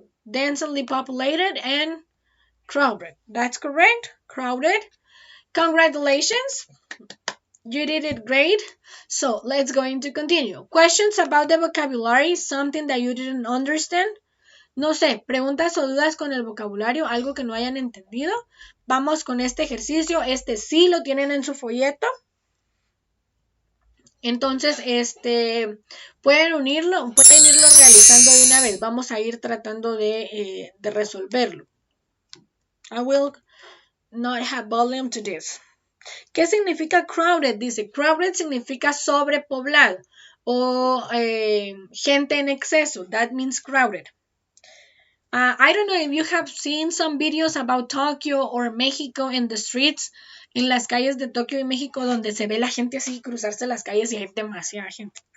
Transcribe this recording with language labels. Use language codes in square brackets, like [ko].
[en] Densely populated and crowded. That's correct. Crowded. Congratulations. You did it great. So let's going to continue. Questions about the vocabulary, something that you didn't understand. [es] No sé, preguntas o dudas con el vocabulario, algo que no hayan entendido. Vamos con este ejercicio. Este sí lo tienen en su folleto. Entonces, pueden irlo realizando de una vez. Vamos a ir tratando de resolverlo. [en] I will not have volume to this. [es] ¿Qué significa crowded? Dice, crowded significa sobrepoblado o gente en exceso. [en] That means crowded. I don't know if you have seen some videos about Tokyo or Mexico in the streets, [es] en las calles de Tokio y México, donde se ve la gente así cruzarse las calles y hay demasiada gente.